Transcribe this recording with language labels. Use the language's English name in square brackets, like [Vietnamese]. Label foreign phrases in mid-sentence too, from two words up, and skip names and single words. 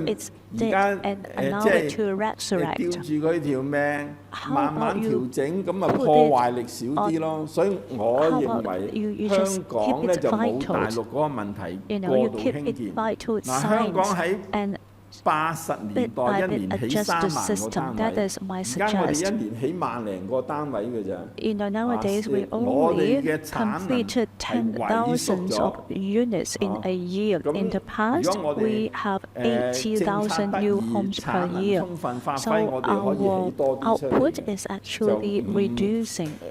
[Cantonese] 而家即係吊住佢條命，慢慢調整，咁啊破壞力少啲咯。所以我認為香港咧就冇大陸嗰個問題過度興建。嗱，香港喺 80年代一年起3萬個單位，而家我哋一年起1萬零個單位嘅咋。 [English] Nowadays we only completed 10,000 of units in a year. In the past, we have 80,000 new homes per year. So our output is actually reducing.